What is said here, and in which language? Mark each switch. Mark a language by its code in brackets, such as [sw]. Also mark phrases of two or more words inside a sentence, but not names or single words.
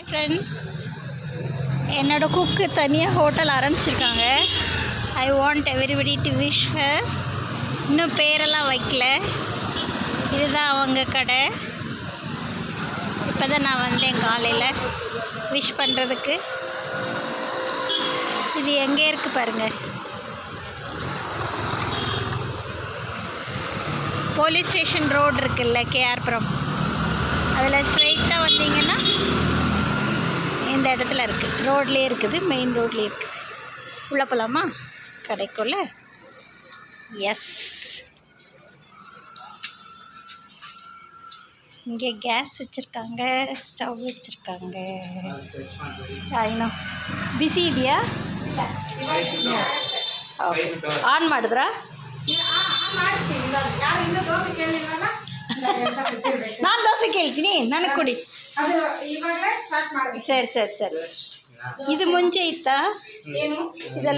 [ta] ஃப்ரெண்ட்ஸ், என்னோடய குக்கு தனியாக ஹோட்டல் ஆரம்பிச்சிருக்காங்க. [en] I want everybody to wish her. [ta] இன்னும் பேரெல்லாம் வைக்கல. இதுதான் அவங்க கடை. இப்போ தான் நான் வந்தேன் காலையில் விஷ் பண்ணுறதுக்கு. இது எங்கே இருக்குது பாருங்கள். [en] police station road [ta] இருக்குல்ல, கேஆர்புரம், அதில் ஸ்ட்ரெயிட்டாக வந்தீங்கன்னா இந்த இடத்துல இருக்குது. ரோட்லேயே இருக்குது, மெயின் ரோட்லேயே இருக்குது. உள்ளே போகலாமா கடைக்குள்ள? எஸ். இங்கே கேஸ் வச்சுருக்காங்க, ஸ்டவ் வச்சுருக்காங்க. [kn] இன்னும் ಬಿಸಿ ಇದೆಯಾ? ಓಕೆ, ಆನ್ ಮಾಡಿದ್ರಾ? ನಾನು ದೋಸೆ ಕೇಳ್ತೀನಿ, ನನಗೆ ಕೊಡಿ. ಸರಿ ಸರಿ ಸರಿ. ಇದು ಮುಂಚೆ ಇತ್ತಾ ಇದೆಲ್ಲ?